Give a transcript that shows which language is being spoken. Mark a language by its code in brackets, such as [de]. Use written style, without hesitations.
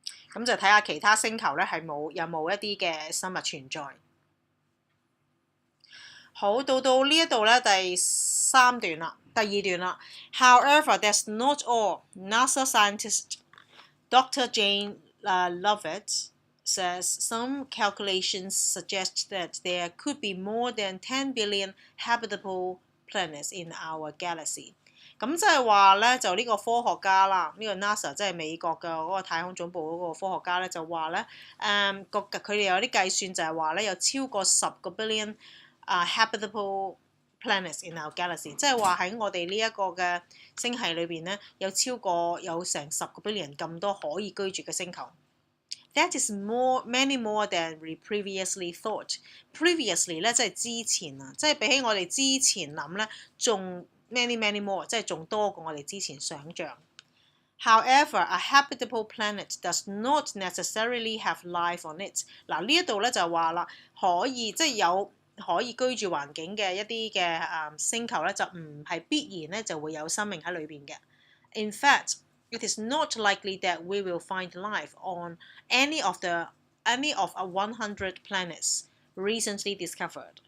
[yue] 咁就睇下其他星球咧有冇一啲嘅生物存在。好，到呢一度咧第二段啦。 [en] However, that's not all. NASA scientist Dr. Jane Lovett says some calculations suggest that there could be more than 10 billion habitable planets in our galaxy。 [yue] 咁即係話咧，就呢個科學家啦，呢個 NASA 即係美國嘅嗰個太空總部嗰個科學家咧，就話咧，佢哋有啲計算就係話咧，有超過10個 billion [en] habitable planets in our galaxy， [yue] 即係話喺我哋呢一個嘅星系裏邊咧，有成10個 billion 咁多可以居住嘅星球。 [en] That is many more than we previously thought. [yue] Previously 咧即係之前啊，即係比起我哋之前諗咧，仲 [en] many more， [yue] 即係仲多過我哋之前想像。 [en] However, a habitable planet does not necessarily have life on it。 [yue] 嗱呢一度咧就話啦，即係有可以居住環境嘅一啲嘅星球咧，就唔係必然咧就會有生命喺裏邊嘅。 [en] In fact, it is not likely that we will find life on any of 100 planets recently discovered.